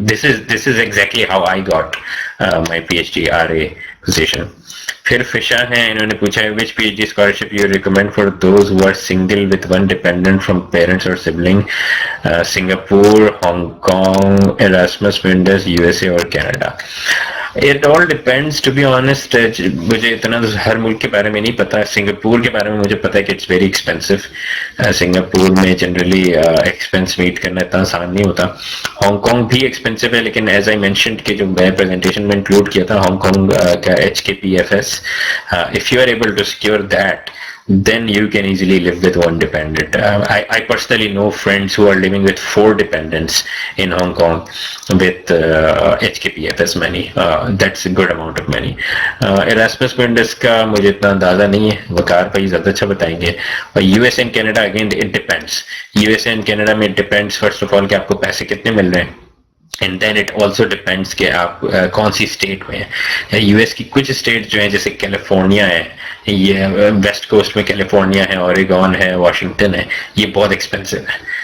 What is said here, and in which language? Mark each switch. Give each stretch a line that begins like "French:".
English: This is exactly how I got my P H D R A position.
Urdu: پھر فشا ہیں, انہوں نے پوچھا ہے
English: Which P H D scholarship you recommend for those who are single with one dependent from parents اور sibling. Singapore, Hong Kong, Erasmus ونڈرز, U S A اور Canada. It all depends, to be honest.
Urdu: مجھے اتنا ہر ملک کے بارے میں نہیں پتا. Singapore کے بارے میں مجھے پتا ہے کہ
English: It's very expensive.
Urdu: سنگاپور میں جنرلی ایکسپینس میٹ کرنا اتنا آسان نہیں ہوتا. ہانگ کانگ بھی ایکسپینسو ہے, لیکن ایز آئی مینشنڈ کہ جو میں پریزنٹیشن میں انکلوڈ کیا تھا ہانگ کانگ کا HKPFS,
English: if you are able to secure that, then you can easily live with one dependent. I personally know friends who are living with 4 dependents in Hong Kong with HKPFS money. That's a good amount of money.
Urdu: Erasmus Mundus کا مجھے اتنا اندازہ نہیں ہے, وقار بھائی زیادہ اچھا بتائیں گے.
English: اور US and Canada again it depends.
Urdu: USA and Canada میں
English: it depends first of all
Urdu: کہ آپ کو پیسے کتنے مل رہے ہیں,
English: and then it also depends
Urdu: کہ آپ کون سی اسٹیٹ میں ہیں. US کی کچھ اسٹیٹ جو ہیں جیسے کیلیفورنیا ہے, یہ ویسٹ کوسٹ میں کیلیفورنیا ہے, اوریگون ہے, واشنگٹن ہے, یہ بہت ایکسپینسو ہے.